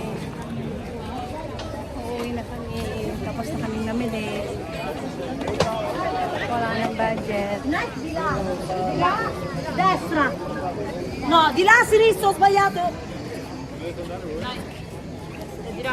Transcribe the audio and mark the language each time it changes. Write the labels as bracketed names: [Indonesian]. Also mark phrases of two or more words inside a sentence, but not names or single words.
[Filipino] Uwi na kami. Tapos na kami namili. Wala nang budget. [Italian] Destra! No, di là a sinistra, ho sbagliato! Di là.